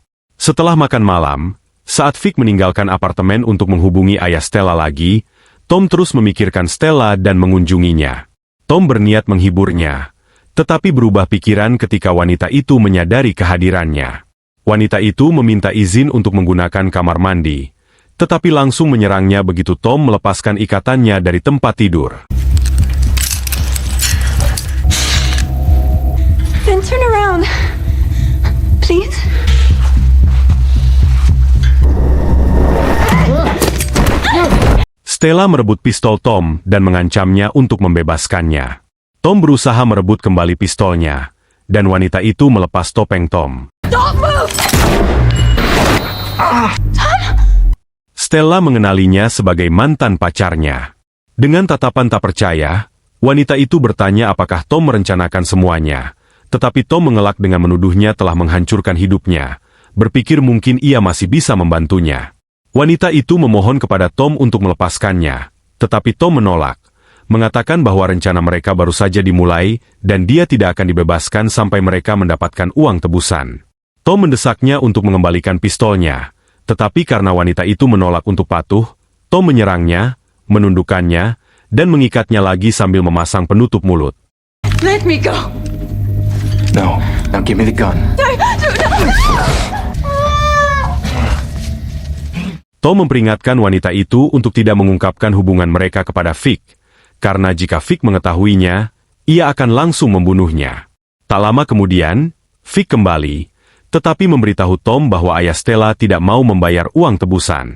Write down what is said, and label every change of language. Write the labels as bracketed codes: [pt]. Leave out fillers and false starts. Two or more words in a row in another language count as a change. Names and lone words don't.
[id] Setelah makan malam, saat Vic meninggalkan apartemen untuk menghubungi ayah Stella lagi, Tom terus memikirkan Stella dan mengunjunginya. Tom berniat menghiburnya, tetapi berubah pikiran ketika wanita itu menyadari kehadirannya. Wanita itu meminta izin untuk menggunakan kamar mandi, tetapi langsung menyerangnya begitu Tom melepaskan ikatannya dari tempat tidur. [en] Then turn around, please. [id] Stella merebut pistol Tom dan mengancamnya untuk membebaskannya. Tom berusaha merebut kembali pistolnya, dan wanita itu melepas topeng Tom. [en] Don't move! Tom? [id] Stella mengenalinya sebagai mantan pacarnya. Dengan tatapan tak percaya, wanita itu bertanya apakah Tom merencanakan semuanya, tetapi Tom mengelak dengan menuduhnya telah menghancurkan hidupnya, berpikir mungkin ia masih bisa membantunya. Wanita itu memohon kepada Tom untuk melepaskannya, tetapi Tom menolak, mengatakan bahwa rencana mereka baru saja dimulai dan dia tidak akan dibebaskan sampai mereka mendapatkan uang tebusan. Tom mendesaknya untuk mengembalikan pistolnya, tetapi karena wanita itu menolak untuk patuh, Tom menyerangnya, menundukkannya, dan mengikatnya lagi sambil memasang penutup mulut. [en] Let me go. No, now give me the gun. [id] Tom memperingatkan wanita itu untuk tidak mengungkapkan hubungan mereka kepada Vic, karena jika Vic mengetahuinya, ia akan langsung membunuhnya. Tak lama kemudian, Vic kembali, tetapi memberitahu Tom bahwa ayah Stella tidak mau membayar uang tebusan.